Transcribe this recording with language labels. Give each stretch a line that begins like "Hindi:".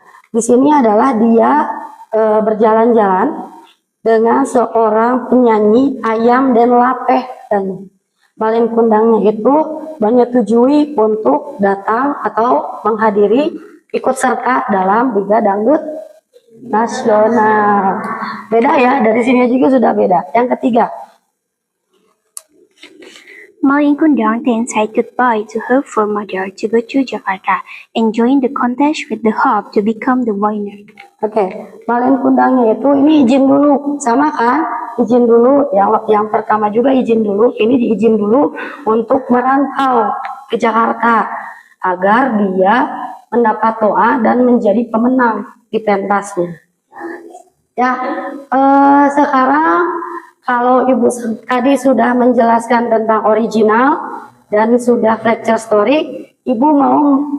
Indonesian: Di sini adalah dia berjalan-jalan dengan seorang penyanyi ayam dan lapeh, dan Malin Kundangnya itu menyetujui untuk datang atau menghadiri ikut serta dalam Liga Dangdut Nasional. Beda ya, dari sini juga sudah beda. Yang ketiga,
English: Malin Kundang then said goodbye to her mother to go to Jakarta and join the contest with the hope to become the winner.
Indonesian: Oke, Malin Kundangnya itu ini izin dulu, sama kan? Izin dulu, yang pertama juga izin dulu, ini diizin dulu untuk merantau ke Jakarta agar dia mendapat doa dan menjadi pemenang di pentasnya. Ya, sekarang kalau ibu tadi sudah menjelaskan tentang original dan sudah fracture story, ibu mau